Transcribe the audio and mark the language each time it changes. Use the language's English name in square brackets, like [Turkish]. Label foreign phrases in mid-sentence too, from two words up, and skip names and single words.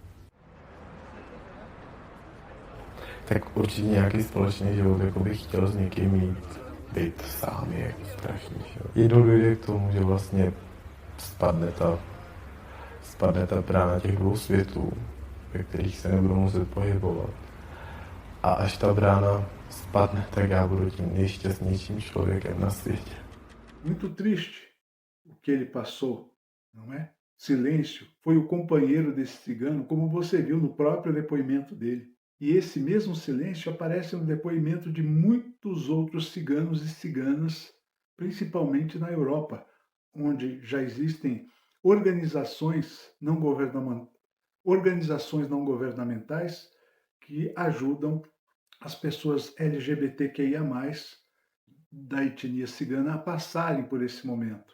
[Czech] Tak určitě nějaký společný život jako bych chtěl s někým mít, být sám je jako strašný. Jednou dojde k tomu, že vlastně spadne ta brána těch dvou světů, ve kterých se nebudu muset pohybovat. A až ta brána spadne, tak já budu tím nejšťastnějším člověkem na světě. [Portuguese] Muito triste o que ele passou, não é? Silêncio foi o companheiro desse cigano, como você viu no próprio depoimento dele. E esse mesmo silêncio aparece no depoimento de muitos outros ciganos e ciganas, principalmente na Europa, onde já existem organizações não governamentais que ajudam as pessoas LGBTQIA+, da etnia cigana a passarem por esse momento.